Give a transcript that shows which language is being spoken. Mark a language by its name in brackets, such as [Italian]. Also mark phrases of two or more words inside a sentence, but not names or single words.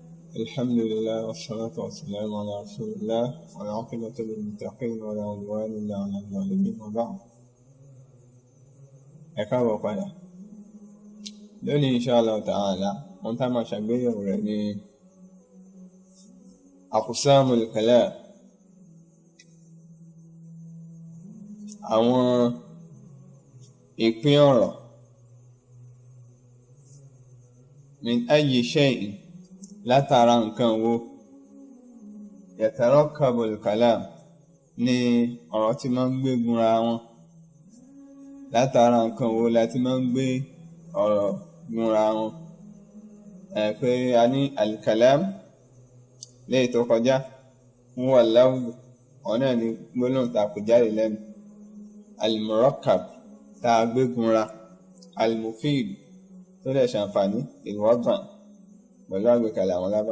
[Arabic] الحمد لله والصلاة والسلام على رسول الله والعاقبة للمتقين ولا عدوان إلا على الظالمين وبعد. [Yoruba] ẹ̀káàbọ̀ padà lónìí [Arabic] إن شاء الله تعالى [Yoruba] wọ́n tá máa ṣàgbéyẹ̀wò rẹ̀ ní [Arabic] أقسام الكلام, [Yoruba] àwọn ìpín ọ̀rọ̀ [Arabic] من أي شيء [Yoruba] látara nǹkan wo [Arabic] يتركب الكلام [Yoruba] ní ọ̀rọ̀ tí máa ń gbégun ra wọn, látara nǹkan wo láti máa ń gbé ọ̀rọ̀ gun ra wọn. Pé a ní al-kalam léyìí tó kọjá [Arabic] هو اللفظ, [Yoruba] ọ̀nà ní gbólóhùn tá kò jáde lẹ́nu, al-murakkab tá a gbégun ra, al-mufid tó lè ṣàǹfààní ìwọ́gbọ̀n pẹ̀lú àgbékalẹ̀ àwọn lábá.